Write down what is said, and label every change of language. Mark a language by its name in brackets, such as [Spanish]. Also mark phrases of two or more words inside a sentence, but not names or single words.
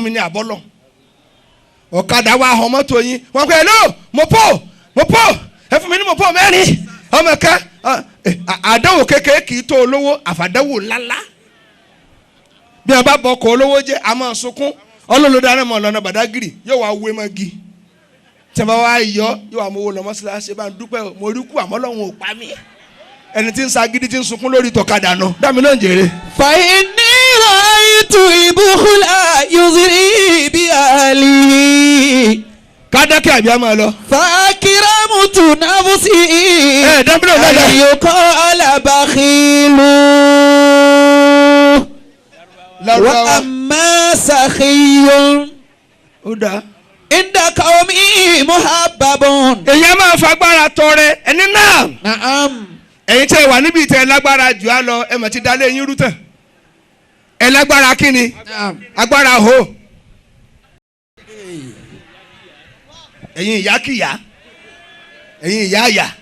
[Yoruba] mi ní àbọ́lọ̀ ọ̀kadà wa àwọn mọ́tò yín wọ́n pẹ́ lọ mọ́pọ́ ẹ fún mi ní mọ́pọ́ mẹ́rin ọmọ ká àdánwò kékeré kì í tó olówó àfàdánwò ńláńlá bí a bá bọ̀ ọkọ̀ olówó jẹ́ a máa sunkún ọlọ́lọ́dà náà mọ̀ lọ́nà Bàdágìrì yóò wá wé mọ́gi tí wọ́n wá yọ yóò wá mowó lọ mọ́sálásí bá ń dúpẹ́ mo rí kú àmọ́ lọ́hùn ò pa mí ẹni tí ń sa gidi tí ń sunkún lórí tọ̀kadà náà dámi náà jèrè. [Arabic] فإني رأيت البخل يزري بأهلي [Yoruba] kádàkẹ́ àbí a máa lọ. [Arabic] فأكرمت نفسي [Yoruba] dámi náà lọ́dà. [Arabic] أن يقال بخيل وأما سخي [Yoruba] ó dáa. [Arabic] عند قومي محبب. [Yoruba] èyí máa fagbára tọrẹ ẹni náà. نعم. ẹ̀yin tẹ́ wà níbi ìtẹ́ lágbára jù á lọ ẹ mọ̀ ti dalẹ̀ yín rú tán ẹ lágbára kíni agbára ho ẹ̀yin ìyá kìyà ẹ̀yin ìyá àyà